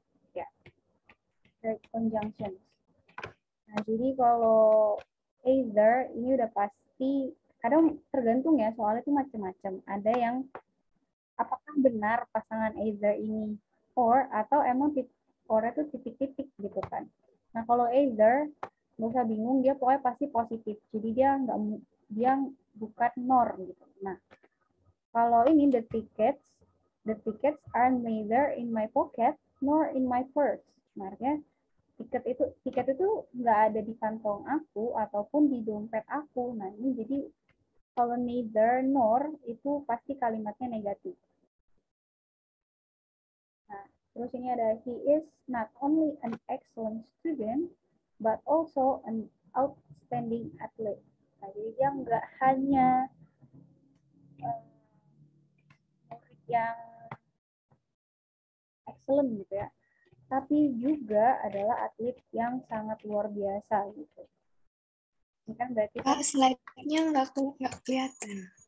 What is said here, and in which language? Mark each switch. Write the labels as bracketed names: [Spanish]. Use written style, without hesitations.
[English] Ya, direct conjunctions. [Indonesian] Nah, jadi kalau either, ini udah pasti, kadang tergantung ya, soalnya itu macam-macam. Ada yang apakah benar pasangan either ini or, atau emang or itu titik-titik gitu kan. Nah, kalau either, nggak usah bingung, dia pokoknya pasti positif. Jadi dia bukan nor gitu. Nah, kalau ini [English] the tickets are neither in my pocket nor in my purse. [Indonesian] Nah, artinya tiket itu nggak ada di kantong aku ataupun di dompet aku. Nah, ini jadi kalau neither nor itu pasti kalimatnya negatif. Nah, terus ini ada [English] he is not only an excellent student but also an outstanding athlete. [Indonesian] Nah, jadi dia nggak hanya murid yang excellent gitu ya, tapi juga adalah atlet yang sangat luar biasa gitu. Ini kan berarti Pak, slide-nya nggak kelihatan.